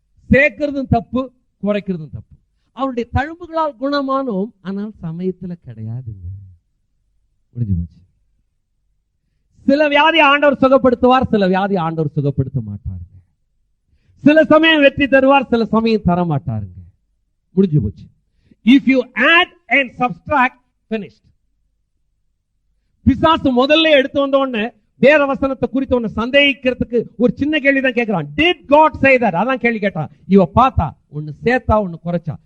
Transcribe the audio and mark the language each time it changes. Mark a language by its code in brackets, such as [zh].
[ta] சேர்க்கிறதும் தப்பு, குறைக்கிறதும் தப்பு. அவருடைய தழும்புகளால் குணமானோம், ஆனால் சமயத்துல கிடையாதுங்க. முடிஞ்சு போச்சு. சில வியாதி ஆண்டவர் சுகப்படுத்துவார், சில வியாதி ஆண்டவர் சுகப்படுத்த மாட்டாருங்க. சில சமயம் வெற்றி தருவார், சில சமயம் தர மாட்டாருங்க. முடிஞ்சு போச்சு. [en] If you add and subtract, finished. [ta] பிசாசு முதல்ல எடுத்து வந்த உடனே வேற வசனத்தை குறித்து ஒன்னு சந்தேகிக்கிறதுக்கு ஒரு சின்ன கேள்விதான் கேட்கிறான். [en] Did God say that? [ta] அதான் கேள்வி கேட்டான். இவ பார்த்தா ஒன்னு சேர்த்தா ஒன்னு குறைச்சா.